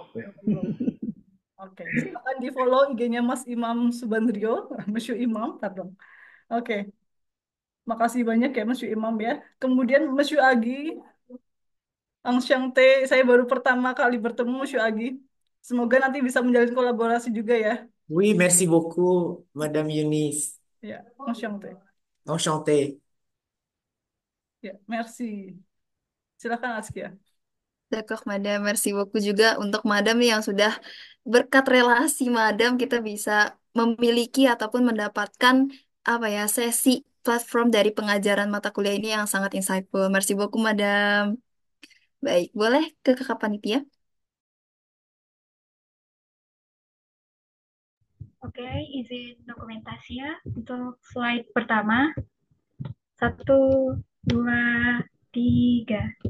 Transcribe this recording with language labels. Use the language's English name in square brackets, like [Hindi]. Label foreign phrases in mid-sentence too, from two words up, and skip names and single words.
[Indonesian] Oke, silakan di follow IG-nya Mas Imam Subandrio, Mas Imam, pardon. Oke, makasih banyak ya Mas Imam ya. Kemudian Mas Agi, Enchanté, saya baru pertama kali bertemu Monsieur Agi. Semoga nanti bisa menjalin kolaborasi juga ya. [French] Oui, merci beaucoup, Madame Yunis. [Indonesian] Ya, enchanté. [French] Enchanté. [Indonesian] Ya, merci. Silakan Askia. [French] D'accord, Madam. Merci beaucoup [Indonesian] juga untuk Madam nih yang sudah berkat relasi Madam kita bisa memiliki ataupun mendapatkan apa ya sesi platform dari pengajaran mata kuliah ini yang sangat insightful. [French] Merci beaucoup, Madam. [Indonesian] Baik, boleh ke kakak panitia? Oke, izin dokumentasi ya untuk slide pertama. 1, 2, 3.